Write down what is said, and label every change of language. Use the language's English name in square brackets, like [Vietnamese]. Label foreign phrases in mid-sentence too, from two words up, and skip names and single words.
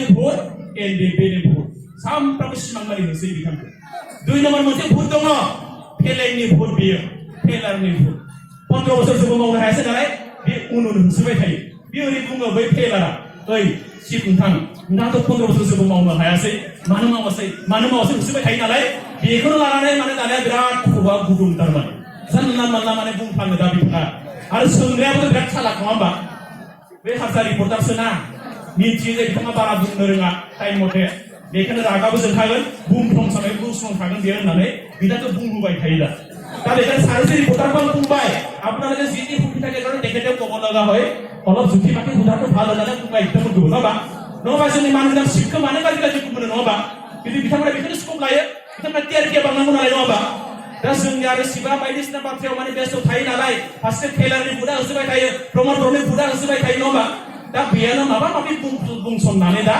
[Bodo] भुट एलडिएफनि भुट सानफ्रोमबो सिमां मानि होसोयो बिथांखौ 2 नम्बर मोनसे भुट दङ फेलेंनि भुट बियो फेलारनि भुट 15 बोसोर जेबो मावनो हायासै नालाय बे उन होसोबाय थायो बे ओरै बुङो बै फेलारा ओइ चिफ नोंथाङाथ' 15 बोसोर जेबो मावनो हायासै मानो मावासै होसोबाय थायो नालाय बेखौनो लानानै माने दानिया बिराद खर'आ गुदुं थारमाने जानला मानला माने बुंफ्लाङो दा बिथाङा आरो सोंग्रायाबोथ' बिराद चालाक नङा होमबा बे हारसा रिपर्टारसो ना मिथियो जे बिथाङा बारा बुंनो रोङा टाइम मथे बेखायनो रागाबो जोंखागोन बुंफ्लांसानाय बुंफ्लांखागोन बेयो होननानै बिथांखौ बुंबोबाय थायो दा बेखायनो सारे रिपर्टारखौ [Assamese] বুংবাই আপোনালোকে যিটি সুখী থাকে কাৰণ তেখেতে ক'ব লগা হয় অলপ জুতি মাতি সুধাটো ভাল হ'লে বুংবাই একদম দিব নবা [Bodo] जोंनि मानगोनां शिबखौ मानो गाज्रि बुंनो नङाबा কিন্তু बिथांमोना बेखौनो स्कप लायो बिथांमोना टिआरपि बांनांगौ नालाय नङाबा दा जोंनि आरो शिबा बायदिसिना बाथ्रायाव माने बेस्थ थायो नालाय फारसे फेलारनि बुदा होसोबाय थायो प्रमद बर'नि बुदा होसोबाय थायो नङाबा दा बेयानो माबा माबि बुंसननानै दा